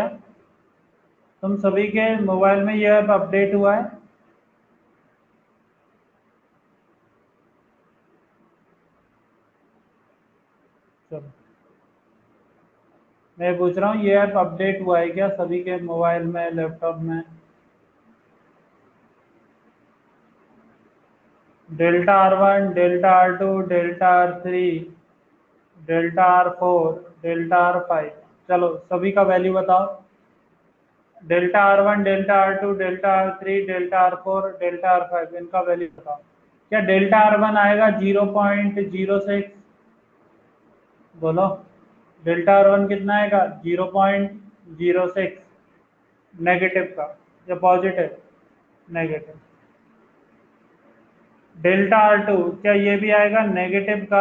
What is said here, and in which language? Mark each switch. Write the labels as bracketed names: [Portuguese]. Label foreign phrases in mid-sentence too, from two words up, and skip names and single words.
[Hindi] तुम सभी के मोबाइल में ये [English] app update [Hindi] हुआ है? चलो मैं पूछ रहा हूँ ये [English] app update [Hindi] हुआ है क्या सभी के मोबाइल में, लैपटॉप में? Δ R1, Δ R2, Δ R3, Δ R4, Δ R5। चलो सभी का वैल्यू बताओ। Δ R1, Δ R2, Δ R3, Δ R4, Δ R5 इनका वैल्यू बताओ। क्या Δ R1 आएगा 0.06? बोलो। Δ R1 कितना आएगा? 0.06। नेगेटिव का या पॉजिटिव? नेगेटिव। Δ R2 क्या ये भी आएगा नेगेटिव का?